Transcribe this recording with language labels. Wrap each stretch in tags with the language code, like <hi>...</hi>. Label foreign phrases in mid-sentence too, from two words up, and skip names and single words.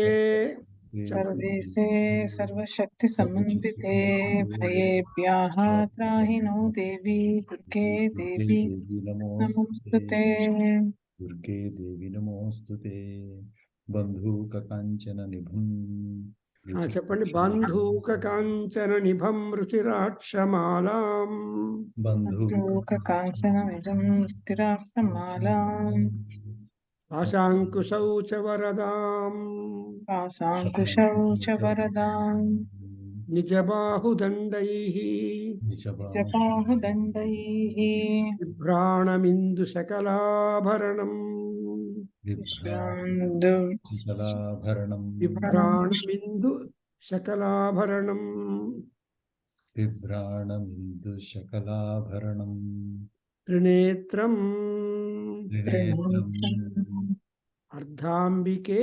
<sa>सर्वेशे सर्वशक्तिसमन्विते भयेभ्यः त्राहिनो देवी दुर्गे देवी नमोस्तुते। दुर्गे देवी नमोस्तुते। बन्धूककाञ्चन निभं చెప్పండి. బంధూక కాంచన నిభం రుచిరాక్షమాలాం बन्धूककाञ्चनमिदं स्थिराक्षमालाम् పాశాంకుశౌ చ వరదాం पाशाङ्कुशौ च वरदाम् నిజబాహుదండైః निजबाहुदण्डैः బిభ్రాణమిందు సకలాభరణం బిభ్రాణమిందు సకలాభరణం बिभ्राणमिन्दुशकलाभरणं త్రినేత్రం అర్ధాంబికే</sa>